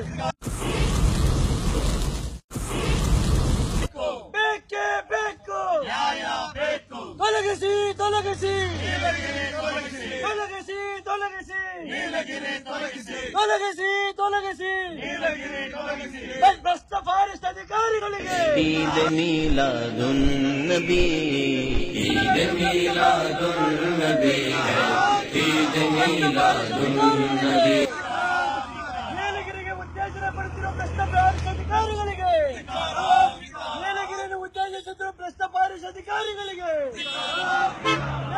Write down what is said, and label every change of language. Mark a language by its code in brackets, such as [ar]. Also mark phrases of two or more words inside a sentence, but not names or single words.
[kn] ಬೇಕೇ ಬೇಕು ತೊಲಗಿಸಿ ತೊಲಗಿಸಿ ತೊಲಗಿಸಿ ತೊಲಗಿಸಿ ತೊಲಗಿಸಿ ತೊಲಗಿಸಿ ಭ್ರಷ್ಟ ಫಾರೆಸ್ಟ್ ಅಧಿಕಾರಿಗಳಿಗೆ ईद मीलादुन्नबी ईद मीलादुन्नबी ईद मीलादुन्नबी ನೀಲಗಿರಿಗೆ ಉತ್ತೇಜನ ಪಡಿಸಿರುವ ಭ್ರಷ್ಟ ಫಾರೆಸ್ಟ್ ಅಧಿಕಾರಿಗಳಿಗೆ ನೀಲಗಿರಿಯನ್ನು ಉತ್ತೇಜಿಸುತ್ತಿರುವ ಭ್ರಷ್ಟ ಫಾರೆಸ್ಟ್ ಅಧಿಕಾರಿಗಳಿಗೆ